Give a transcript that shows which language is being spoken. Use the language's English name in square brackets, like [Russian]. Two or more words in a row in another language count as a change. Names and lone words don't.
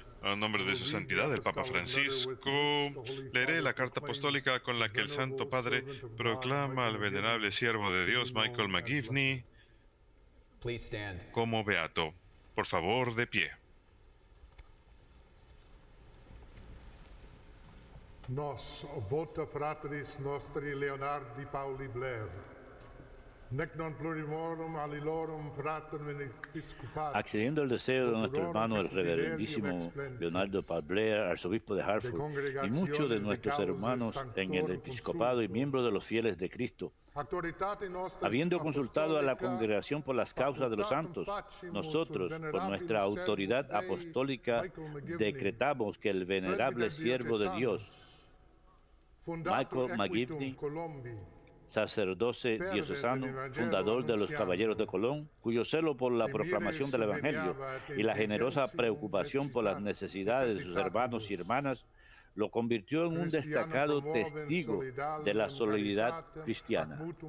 [Spanish] A nombre de su santidad, el Papa Francisco, leeré la carta apostólica con la que el Santo Padre proclama al venerable siervo de Dios, Michael McGivney, [English] Please stand. [Spanish] como beato. Por favor, de pie. [Latin] nos vota frateris nostri Leonardi Pauli Blair, nec non plurimorum alilorum fraternem episcopari. [Spanish] Accediendo al deseo de nuestro hermano el reverendísimo Leonardo Paul Blair, arzobispo de Hartford, y muchos de nuestros hermanos en el episcopado y miembros de los fieles de Cristo, habiendo consultado a la congregación por las causas de los santos, nosotros, por nuestra autoridad apostólica, decretamos que el venerable siervo de Dios, Michael McGivney, sacerdote diocesano, fundador de los Caballeros de Colón, cuyo celo por la proclamación del Evangelio y la generosa preocupación por las necesidades de sus hermanos y hermanas, lo convirtió en un destacado testigo de la solidaridad cristiana.